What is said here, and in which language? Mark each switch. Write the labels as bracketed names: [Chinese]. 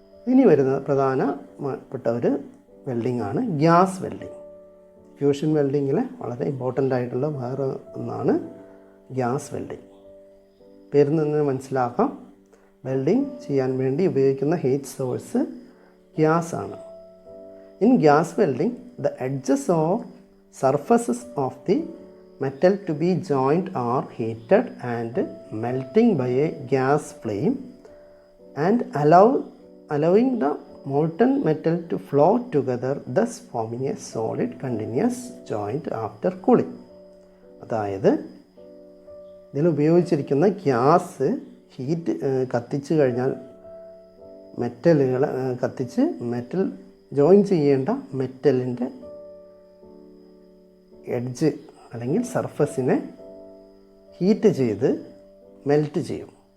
[Malayalam] ഇനി വരുന്ന പ്രധാനപ്പെട്ട ഒരു വെൽഡിംഗ് ആണ് ഗ്യാസ് വെൽഡിംഗ്. ഫ്യൂഷൻ വെൽഡിങ്ങിലെ വളരെ ഇമ്പോർട്ടൻ്റ് ആയിട്ടുള്ള വേറെ ഒന്നാണ് ഗ്യാസ് വെൽഡിംഗ്. പേരിൽ നിന്ന് മനസ്സിലാക്കാം, വെൽഡിംഗ് ചെയ്യാൻ വേണ്ടി ഉപയോഗിക്കുന്ന ഹീറ്റ് സോഴ്സ് ഗ്യാസ് ആണ്. [English] In gas welding the edges or surfaces of the metal to be joined are heated and melting by a gas flame and allowing the molten metal to flow together, thus forming a solid continuous joint after cooling. [Malayalam] അതായത് ഇതിൽ ഉപയോഗിച്ചിരിക്കുന്ന gas heat കത്തിച്ച് കഴിഞ്ഞാൽ മെറ്റലുകൾ കത്തിച്ച് metal join ചെയ്യേണ്ട മെറ്റലിൻ്റെ edge അല്ലെങ്കിൽ സർഫസിനെ heat ചെയ്ത് melt ചെയ്യും.